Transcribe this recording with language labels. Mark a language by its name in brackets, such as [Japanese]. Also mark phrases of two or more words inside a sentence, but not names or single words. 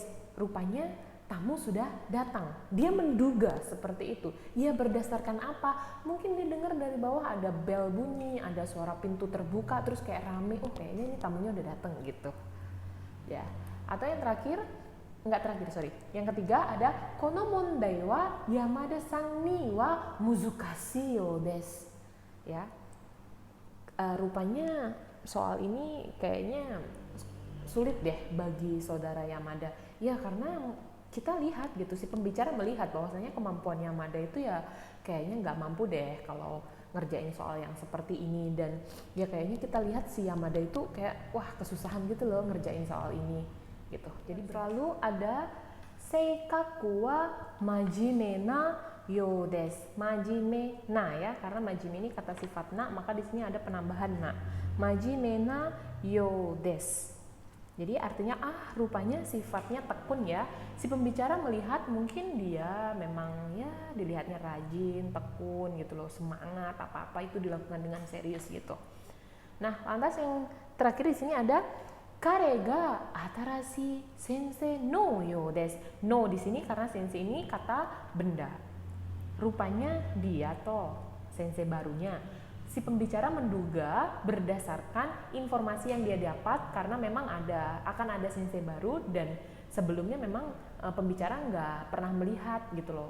[Indonesian] Rupanya tamu sudah datang. Dia menduga seperti itu. Ya berdasarkan apa? Mungkin dia dengar dari bawah ada bel bunyi, ada suara pintu terbuka, terus kayak rame. Oh kayaknya ini tamunya udah datang gitu. Ya. Atau yang terakhir, yang ketiga ada [Japanese] この問題は山田さんには難しいようです. [Indonesian] Ya. Rupanya soal ini kayaknya sulit deh bagi saudara Yamada. Ya karena kita lihat gitu, si pembicara melihat bahwasanya kemampuan Yamada itu ya kayaknya nggak mampu deh kalau ngerjain soal yang seperti ini. Dan ya kayaknya kita lihat si Yamada itu kayak wah kesusahan gitu loh ngerjain soal ini gitu. Jadi selalu ada [Japanese] 性格はまじめなようです. まじめな [Indonesian] ya, karena majime ini kata sifat na, maka di sini ada penambahan na. [Japanese] まじめなようです. [Indonesian] Jadi artinya rupanya sifatnya tekun ya. Si pembicara melihat mungkin dia memang ya dilihatnya rajin, tekun gitu loh, semangat, apa-apa itu dilakukan dengan serius gitu. Nah, lantas yang terakhir di sini ada [Japanese] 彼が新し先生のようです. [Indonesian] No di sini karena sensei ini kata benda. Rupanya dia toh sensei barunya. Si pembicara menduga berdasarkan informasi yang dia dapat karena memang akan ada sensei baru, dan sebelumnya memang pembicara nggak pernah melihat gitu loh.